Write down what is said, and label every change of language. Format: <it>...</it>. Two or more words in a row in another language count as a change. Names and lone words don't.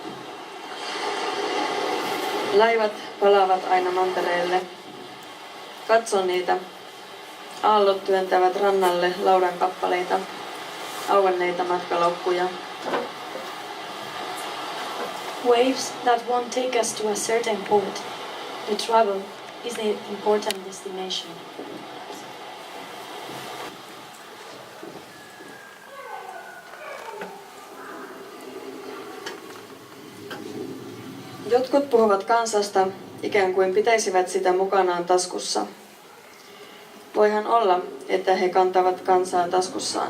<fi>Laivat palaavat aina mantereelle. Katso niitä. Aallot työntävät rannalle laudan kappaleita, auenneita matkalaukkuja.</fi> <en>Waves that won't take us to a certain port. The travel is the important destination.</en> <fi>Jotkut puhuvat kansasta ikään kuin pitäisivät sitä mukanaan taskussa. Voihan olla, että he kantavat kansaa taskussaan.</fi>